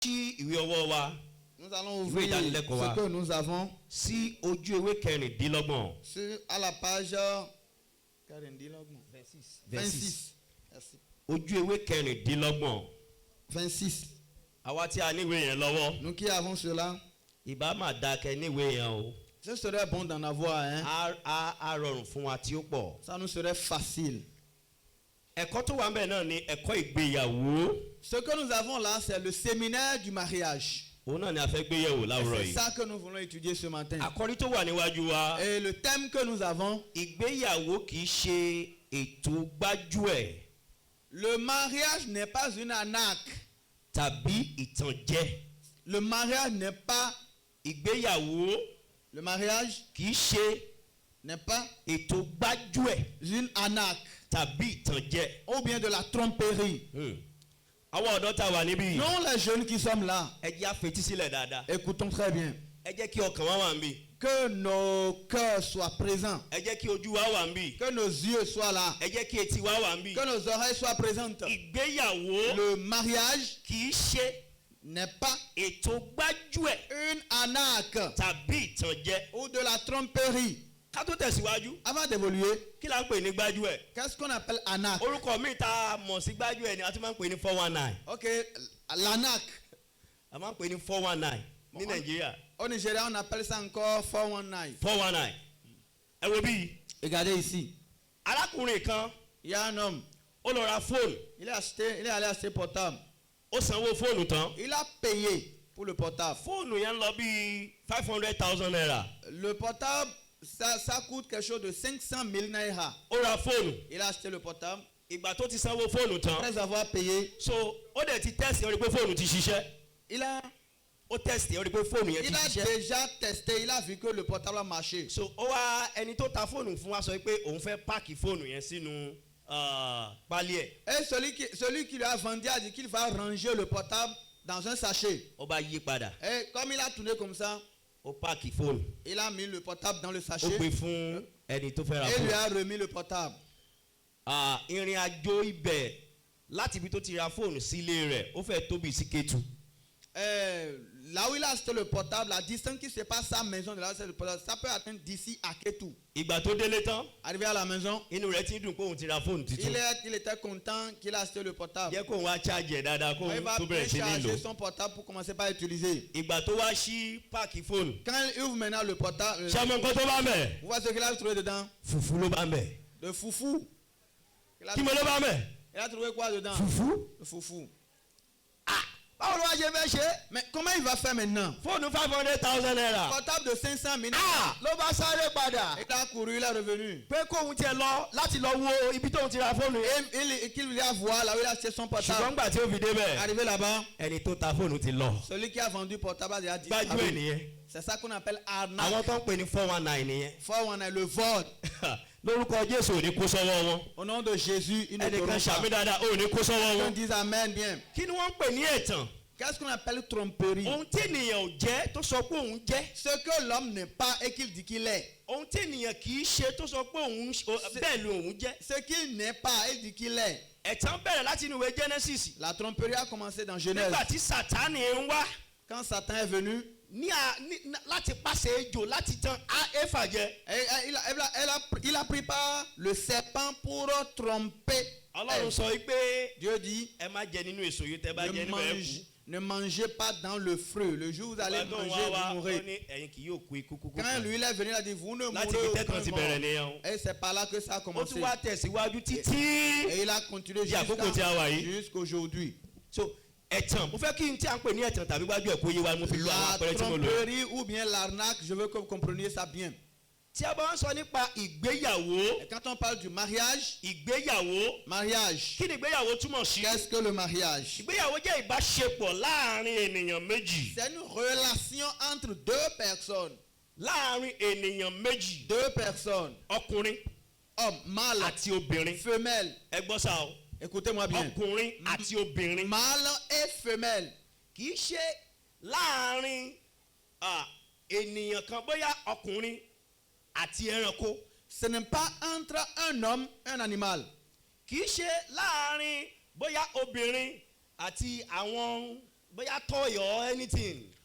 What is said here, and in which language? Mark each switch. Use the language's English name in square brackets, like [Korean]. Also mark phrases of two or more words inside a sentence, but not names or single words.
[French] Nous allons ouvrir ce que nous avons [Yoruba] si ojú ewé kẹrìndínlọ́gbọ̀n. [French] à la page 26. Merci. [Yoruba] Ojú ewé kẹrìndínlọ́gbọ̀n. 26. Àwa tí a níwèé yẹn lọ́wọ́. [French] Nous qui avons cela. [Yoruba] Ìbá máa da kẹ níwèé yẹn o. [French] Ce serait bon d'en avoir un. [Yoruba] A rọrùn fún wa tí ó pọ̀. [French] Ça nous serait facile. [Yoruba] Ẹ̀kọ́ tó wà ń bẹ̀ náà ni ẹ̀kọ́ ìgbéyàwó. [French] Ce que nous avons là, c'est le séminaire du mariage. [Yoruba] Òun náà ni a fẹ́ gbéyẹ̀wò láwùrọ̀ yìí. [French] C'est ça que nous voulons étudier ce matin. [Yoruba] Àkòrí tó wà níwájú wa. [French] Et le thème que nous avons. [Yoruba] Ìgbéyàwó kì í ṣe ètò gbájúẹ̀. [French] Le mariage n'est pas une arnaque. [Yoruba] Tàbí ìtànjẹ. [French] Le mariage n'est pas. [Yoruba] Ìgbéyàwó. [French] Le mariage [Yoruba] kì í ṣe [French] n'est pas [Yoruba] ètò gbájúẹ̀. [French] une arnaque. [Yoruba] Tàbí ìtànjẹ. [French] Ou bien de la tromperie. [Yoruba] Àwọn ọ̀dọ́ tá wà níbí. [French] Non, les jeunes qui sommes là. [Yoruba] Ẹ jẹ́ á fetí sílẹ̀ dáadáa. [French] Écoutons très bien. [Yoruba] Ẹ jẹ́ kí ọkàn wa wà níbí. [French] Que nos cœurs soient présents. [Yoruba] Ẹ jẹ́ kí ojú wa wà níbí. [French] Que nos yeux soient là. [Yoruba] Ẹ jẹ́ kí etí wa wà níbí. [French] Que nos oreilles soient présentes. [Yoruba] Ìgbéyàwó. [French] Le mariage [Yoruba] kì í ṣe [French] n'est pas [Yoruba] ètò gbájúẹ̀. [French] une arnaque. [Yoruba] Tàbí ìtànjẹ. [French] Ou de la tromperie. [Yoruba] Ká tó tẹ̀síwájú. [French] Avant d'évoluer. [Yoruba] Kí la ń pè ní gbájúẹ̀? [French] Qu'est-ce qu'on appelle arnaque? [Yoruba] Orúkọ mi ta mọ̀ sí gbájúẹ̀ ni a tún máa ń pè ní 419. [French] Ok, l'arnaque. [Yoruba] A máa ń pè ní 419 ní Nàìjíríà. [French] Au Nigeria, on appelle ça encore 419. 419. [Yoruba] Ẹ wo bí. [French] Regardez ici. [Yoruba] Arákùnrin kan. [French] Il y a un homme. [Yoruba] Ó lọ ra fóònù. [French] Il est allé acheter portable. [Yoruba] Ó sanwó fóònù tán. [French] Il a payé pour le portable. [Yoruba] Fóònù yẹn lọ bí 500,000 naira. [French] Le portable, ça coûte quelque chose de 500 000 naira. [Yoruba] Ó ra fóònù. [French] Il a acheté le portable. [Yoruba] Ìgbà tó ti sanwó fóònù tán. [French] Après avoir payé. [Yoruba] So ó dẹ̀ ti test ó rí pé fóònù ti ṣiṣẹ́. Ó test ó rí pé fóònù yẹn ti ṣiṣẹ́. [French] Il a déjà testé, il a vu que le portable a marché. [Yoruba] So ó wá ẹni tó ta fóònù fún wa sọ pé òun fẹ́ páàkì fóònù yẹn sínú pálí ẹ̀. [French] Et celui qui lui a vendu a dit qu'il va ranger le portable dans un sachet. [Yoruba] Ó bá yí padà. [French] Et comme il a tourné comme ça. [Yoruba] Ó páàkì fóònù. [French] Il a mis le portable dans le sachet. [Yoruba] Ó gbé fún ẹni tó fẹ́ ra fóònù. [French] Et lui a remis le portable. [Yoruba] Ìrìn àjò ibẹ̀ láti ibi tó ti ra fóònù sílé rẹ̀ ó fẹ́ tóbi sí Kétu. [French] Là où il a acheté le portable, la distance qui sépare sa maison de là où il a acheté le portable, ça peut atteindre d'ici à Kétu. [Yoruba] Ìgbà tó délé tán. [French] Arrivé à la maison. [Yoruba] Inú rẹ̀ ti dùn pé òun ti ra fóònù tuntun. [French] Il était content qu'il a acheté le portable. [Yoruba] Jẹ́ kóun wá charge ẹ̀ dáadáa kóun tó bẹ̀rẹ̀ sí ní lò. [French] Il va charger son portable pour commencer par utiliser. [Yoruba] Ìgbà tó wá sí páàkì fóònù. [French] Quand il ouvre maintenant le portable. [Yoruba] Ṣé ọmọ nǹkan tó bá ń bẹ̀? [French] Vous voyez ce qu'il a trouvé dedans? [Yoruba] Fùfú ló bá ń bẹ̀. [French] Le foufou. [Yoruba] Kí mo ló bá ń bẹ̀? [French] Il a trouvé quoi dedans? [Yoruba] Fùfú. [French] Le foufou. [Yoruba] Báwo ló wá ṣe fẹ́ ṣe? [French] Mais comment il va faire maintenant? [Yoruba] Fóònù 500,000 naira. [French] Portable de 500 000 [Yoruba] naira. Ló bá sáré padà. [French] Il a couru, il est revenu. [Yoruba] Pé kóun tiẹ̀ lọ láti lọ wo ibi tóun ti ra fóònù yẹn. [French] Et qu'il voulait voir là où il a acheté son portable. [Yoruba] Ṣùgbọ́n gbà tí ó fi débẹ̀. [French] Arrivé là-bas. [Yoruba] Ẹni tó ta fóònù ti lọ. [French] Celui qui a vendu portable a dit. [Yoruba] Gbájúẹ̀ nìyẹn. [French] C'est ça qu'on appelle arnaque. [Yoruba] Àwọn tó ń pè ní 419 nìyẹn. [French] 419 le vol. [Yoruba] Lórúkọ Jésù ò ní kó sọ́wọ́ wọn. [French] Au nom de Jésus, il ne te [Yoruba] Ẹnìkan ṣàmì dáadáa ò ní kó sọ́wọ́ wọn. [French] On dit amen bien. [Yoruba] Kí ni wọ́n ń pè ní ẹ̀tàn? [French] Qu'est-ce qu'on appelle tromperie? [Yoruba] Ohun tí ènìyàn ò jẹ́ tó sọ pé òun jẹ́. [French] Ce que l'homme n'est pas et qu'il dit qu'il est. [Yoruba] Ohun tí ènìyàn kì í ṣe tó sọ pé òun bẹ́ẹ̀ ló òun jẹ́. [French] Ce qu'il n'est pas et dit qu'il est. [Yoruba] Ẹ̀tàn bẹ̀rẹ̀ láti inú ìwé Genesis. [French] La tromperie a commencé dans Genèse. [Yoruba] Nígbà tí Sátánì ń wá. [French] Quand Satan est venu. [Yoruba] Láti pàṣẹ ejò láti tan Éfà jẹ. [French] Il a pris par le serpent pour tromper. [Yoruba] Ọlọ́run sọ pé [French] Dieu dit. [Yoruba] Ẹ má jẹ nínú èso yìí tẹ́ bá jẹ níbẹ̀ kú. [French] Ne mangez pas dans le fruit. Le jour où vous allez manger, vous mourrez. Quand lui il est venu, il a dit vous ne mourrez pas. Et c'est par là que ça a commencé. Et il a continué jusqu'aujourd'hui. [Yoruba] Ẹ̀tàn mo fẹ́ kí n tí a ń pè ní ẹ̀tàn tàbí gbájú ẹ̀ kó yé wa mo fi lo àwọn àpẹẹrẹ tí mo lò. [French] La tromperie ou bien l'arnaque, je veux que vous compreniez ça bien. [Yoruba] Tí a bá ń sọ nípa ìgbéyàwó. [French] Quand on parle du mariage. [Yoruba] Ìgbéyàwó. [French] Mariage. [Yoruba] Kí ni ìgbéyàwó túmọ̀ sí? [French] Qu'est-ce que le mariage? [Yoruba] Ìgbéyàwó jẹ́ ìbáṣepọ̀ láàrin ènìyàn méjì. [French] C'est une relation entre deux personnes. [Yoruba] Láàrin ènìyàn méjì. [French] Deux personnes. [Yoruba] Ọkùnrin. [French] Homme, mâle. [Yoruba] Àti obìnrin. [French] Femelle. [Yoruba] Ẹ gbọ́ sá o. [French] Écoutez-moi bien. [Yoruba] Ọkùnrin àti obìnrin. [French] Mâle et femelle. [Yoruba] Kì í ṣe láàrin ènìyàn kan bóyá ọkùnrin àti ẹranko. [French] Ce n'est pas entre un homme et un animal. [Yoruba] Kì í ṣe láàrin bóyá obìnrin àti àwọn bóyá [English] toy or anything.